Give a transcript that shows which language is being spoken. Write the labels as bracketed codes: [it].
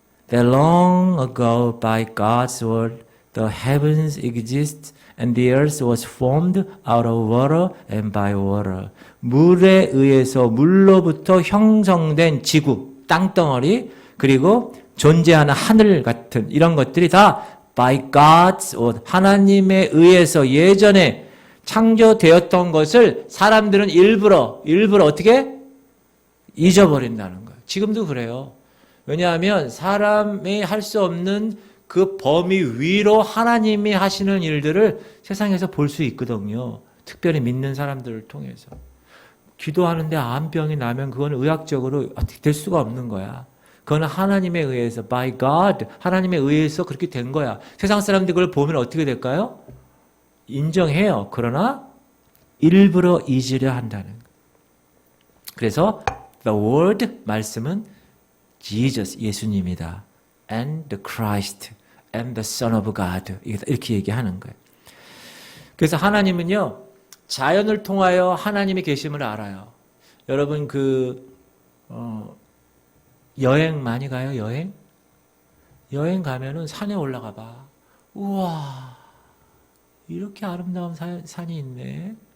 [en] That long ago by God's word the heavens exist and the earth was formed out of water and by water. [ko] 물에 의해서 물로부터 형성된 지구, 땅덩어리 그리고 존재하는 하늘 같은 이런 것들이 다 [en] by God's word [ko] 하나님에 의해서 예전에 창조되었던 것을 사람들은 일부러 어떻게? 잊어버린다는 거예요. 지금도 그래요. 왜냐하면 사람이 할 수 없는 그 범위 위로 하나님이 하시는 일들을 세상에서 볼 수 있거든요. 특별히 믿는 사람들을 통해서. 기도하는데 암병이 나면 그건 의학적으로 어떻게 될 수가 없는 거야. 그건 하나님에 의해서, [en] by God, [ko] 하나님에 의해서 그렇게 된 거야. 세상 사람들이 그걸 보면 어떻게 될까요? 인정해요. 그러나 일부러 잊으려 한다는 거예요. 그래서 the word, 말씀은 Jesus, 예수님이다. [en] And the Christ, and the Son of God. [ko] 이렇게 얘기하는 거예요. 그래서 하나님은요, 자연을 통하여 하나님의 계심을 알아요. 여러분, 여행 많이 가요, 여행? 여행 가면은 산에 올라가 봐. 우와, 이렇게 아름다운 산이 있네.